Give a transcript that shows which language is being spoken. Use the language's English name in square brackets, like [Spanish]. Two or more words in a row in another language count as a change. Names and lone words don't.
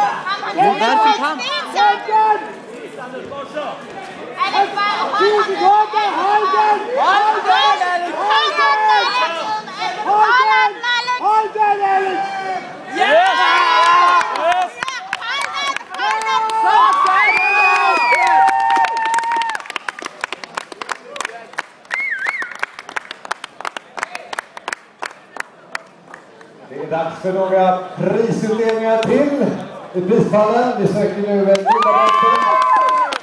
[Danish] Hvad fik ham? Alex, bare hold 20 ham. sekunder! Hold den! Hold den, Alex! Hold ham, Alex. Hold ham, Alex. Hold den, Alex! Yes! Hold den. [Swedish] Det är dags för några prisutdelningar till i prispallen. Vi söker nu en guldmedalj.